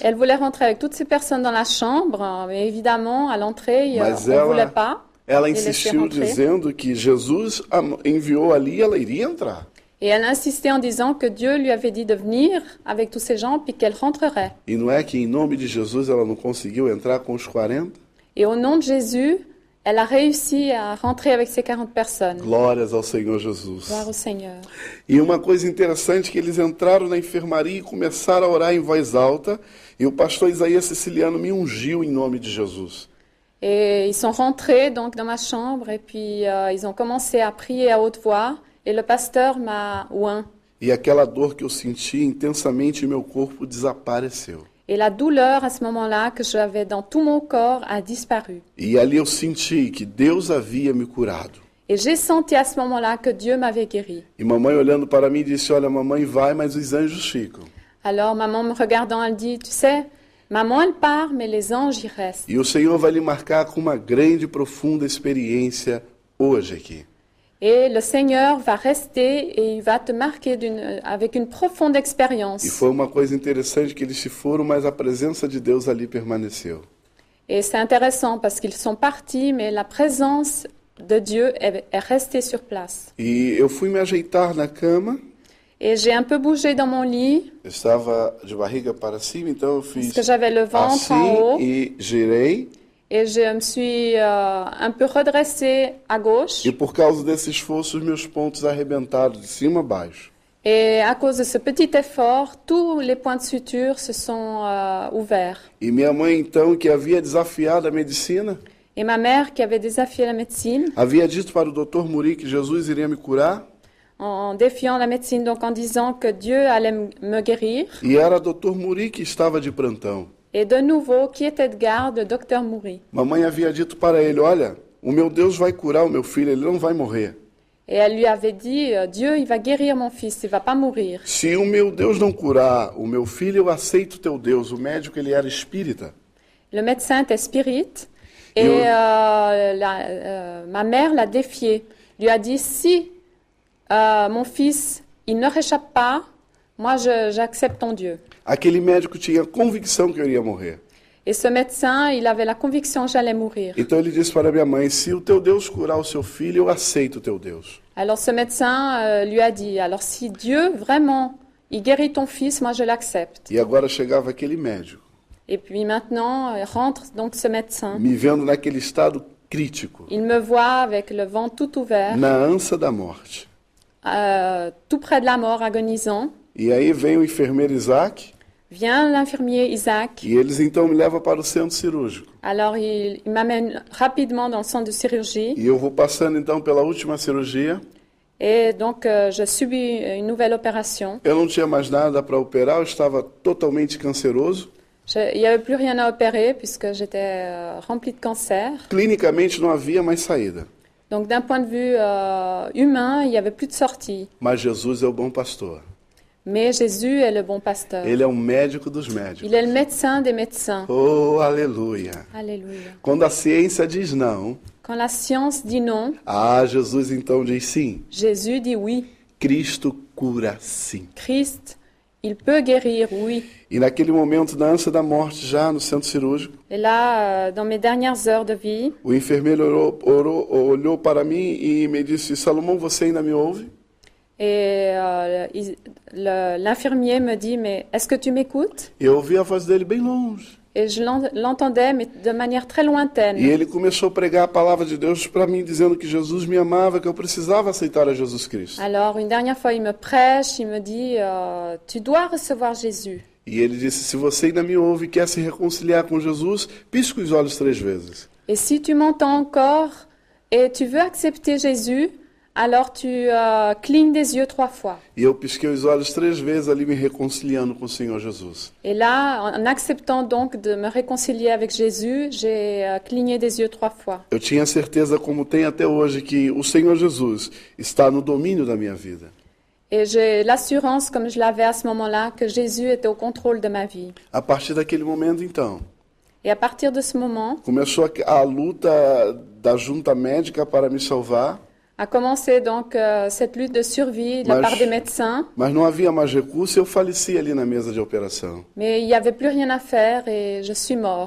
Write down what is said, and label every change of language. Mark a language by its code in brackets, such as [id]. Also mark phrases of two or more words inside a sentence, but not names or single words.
[fr] Elle voulait rentrer avec toutes ces personnes dans la chambre, mais évidemment, à l'entrée, on ne voulait pas. [pt] Ela insistiu dizendo que Jesus enviou ali e ela iria entrar. [fr] Et elle insistait en disant que Dieu lui avait dit de venir avec tous ces gens puis qu'elle rentrerait. [pt] E não é que em nome de Jesus ela não conseguiu entrar com os 40? [fr] Et au nom de Jésus, elle a réussi à rentrer avec ces 40 personnes. [pt] Glórias ao Senhor Jesus. [fr] Gloire au Seigneur. [pt] E uma coisa interessante que eles entraram na enfermaria e começaram a orar em voz alta, e o pastor Isaías Siciliano me ungiu em nome de Jesus. [fr] Et ils sont rentrés donc dans ma chambre et puis ils ont commencé à prier à haute voix. Et le pasteur m'a oint. [pt] E aquela dor que eu sentia intensamente em meu corpo desapareceu. [fr] Et la douleur à ce moment-là que j'avais dans tout mon corps a disparu. [pt] E ali eu senti que Deus havia me curado. [fr] Et j'ai senti à ce moment-là que Dieu m'avait guéri. [pt] E mamãe olhando para mim disse, olha, mamãe vai, mas os anjos ficam. [fr] Alors maman me regardant, elle dit, tu sais, maman elle part, mais les anges y restent. [pt] E o Senhor vai lhe marcar com uma grande e profunda experiência hoje aqui. [fr] Et le Seigneur va rester et il va te marquer avec une profonde expérience. [pt] E foi uma coisa interessante que eles se foram, mas a presença de Deus ali permaneceu. [fr] Et c'est intéressant parce qu'ils sont partis, mais la présence de Dieu est restée sur place. [pt] E eu fui me ajeitar na cama. [fr] Et j'ai un peu bougé dans mon lit. [pt] Eu estava de barriga para cima, então eu fiz [fr] Parce que j'avais le ventre en haut. [pt] assim e girei. [fr] Et je me suis un peu redressée à gauche. [pt] E por causa desse esforço, os meus pontos arrebentaram de cima a baixo. [fr] Et à cause de ce petit effort, tous les points de suture se sont ouverts. [pt] E minha mãe, então, que havia desafiado a medicina, [fr] Et ma mère, qui avait désafié la médecine, [pt] havia dito para o Dr. Muri que Jesus iria me curar. [fr] en défiant la médecine, donc en disant que Dieu allait me guérir. [pt] E era Dr. Muri que estava de plantão. [fr] Et de nouveau, qui était de garde, le docteur Muri. [pt] Mamãe havia dito para ele, olha, o meu Deus vai curar o meu filho, ele não vai morrer. [fr] Et elle lui avait dit, Dieu, il va guérir mon fils, il va pas mourir. [pt] Se o meu Deus não curar o meu filho, eu aceito o teu Deus. O médico, ele era espírita. [fr] Le médecin était spirit et ma mère l'a défié. Lui a dit, si mon fils, il ne réchappe pas, moi j'accepte ton Dieu. [pt] Aquele médico tinha convicção que eu iria morrer. [fr] Et ce médecin, il avait la conviction que j'allais mourir. [pt] Então ele disse para minha mãe, se o teu Deus curar o seu filho, eu aceito o teu Deus. [fr] Alors ce médecin lui a dit, alors si Dieu vraiment, il guérit ton fils, moi je l'accepte. [pt] E agora chegava aquele médico, [fr] Et puis maintenant, rentre donc ce médecin. [pt] me vendo naquele estado crítico, [fr] Il me voit avec le ventre tout ouvert, [pt] na ânsia da morte. [fr] tout près de la mort, agonisant. [pt] E aí vem o enfermeiro Isaac, [fr] Vient l'infirmier Isaac. [pt] e eles então me levam para o centro cirúrgico. [fr] Alors il m'amène rapidement dans le centre de chirurgie. [pt] E eu vou passando então pela última cirurgia. [fr] Et donc je subis une nouvelle opération. [pt] Eu não tinha mais nada para operar, eu estava totalmente canceroso. [fr] Il n'y avait plus rien à opérer puisque j'étais remplie de cancer. [pt] Clinicamente não havia mais saída. [fr] Donc d'un point de vue humain, il n'y avait plus de sortie. [pt] Mas Jesus é o bom pastor. [fr] Mais Jésus est le bon pasteur. [pt] Ele é o médico dos médicos. [fr] Il est le médecin des médecins. [pt] Oh, aleluia. [fr] Alléluia. [pt] Quando a ciência diz não, [fr] Quand la science dit non, [pt] Jesus então diz sim. [fr] Jésus dit oui. [pt] Cristo cura sim. [fr] Christ, il peut guérir, oui. [pt] E naquele momento da ânsia da morte, já no centro cirúrgico, [fr] Et là, dans mes dernières heures de vie, [pt] o enfermeiro olhou para mim e me disse, Salomão, você ainda me ouve? [fr] et l'infirmier me dit, mais est-ce que tu m'écoutes? [pt] E eu ouvi a voz dele bem longe. [fr] Et je l'entendais, mais de manière très lointaine. [pt] E ele começou a pregar a palavra de Deus para mim, dizendo que Jesus me amava, que eu precisava aceitar a Jesus Cristo. [fr] Alors, une dernière fois, il me prêche, il me dit, tu dois recevoir Jésus. [pt] E ele disse, se você ainda me ouve e quer se reconciliar com Jesus, pisque os olhos 3 vezes. [fr] Et si tu m'entends encore et tu veux accepter Jésus, alors tu clignes des yeux 3 fois. [pt] E eu pisquei os olhos 3 vezes ali, me reconciliando com o Senhor Jesus. [fr] Et là, en acceptant donc de me réconcilier avec Jésus, j'ai cligné des yeux 3 fois. [pt] Eu tinha certeza, como tem até hoje, que o Senhor Jesus está no domínio da minha vida. [fr] Et j'ai l'assurance, comme je l'avais à ce moment-là, que Jésus était au contrôle de ma vie. [pt] A partir daquele momento, então, [fr] Et à partir de ce moment, [pt] começou a luta da junta médica para me salvar, [fr] a commencé donc cette lutte de survie de la part des médecins. [pt] mas não havia mais recurso e eu faleci ali na mesa de operação. [fr] Mais il n'y avait plus rien à faire et je suis mort.